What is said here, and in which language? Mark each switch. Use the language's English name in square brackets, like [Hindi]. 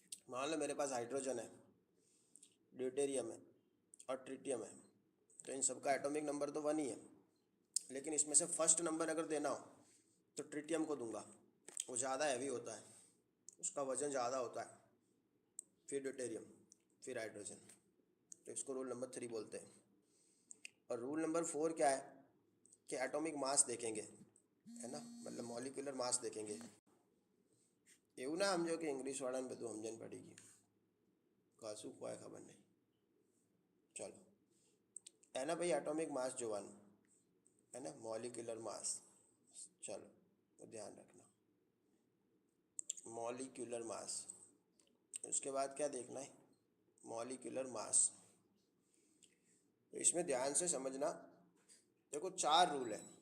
[Hindi] मान लो मेरे पास हाइड्रोजन है, ड्यूटेरियम है और ट्रिटियम है, तो इन सबका एटॉमिक नंबर तो 1 ही है, लेकिन इसमें से फर्स्ट नंबर अगर देना हो तो ट्रिटियम को दूंगा, वो ज़्यादा हैवी होता है, उसका वज़न ज़्यादा होता है, फिर ड्यूटेरियम, फिर हाइड्रोजन। तो इसको रूल नंबर 3 बोलते हैं। और रूल नंबर 4 क्या है कि एटॉमिक मास देखेंगे, है ना, मतलब मॉलिक्यूलर मास देखेंगे। [Gujarati] એવું ના સમજો કે ઇંગ્લિશ વાળાને બધું સમજણ પડી ગયું, કશું કોઈ ખબર નહીં। [Hindi] चलो है ना भाई, एटॉमिक मास જોવાનું, है ना, मॉलिक्यूलर मास। चलो तो ध्यान रखना मॉलिक्यूलर मास। उसके बाद क्या देखना है? Molecular mass. तो इसमें ध्यान से समझना। देखो 4 रूल है।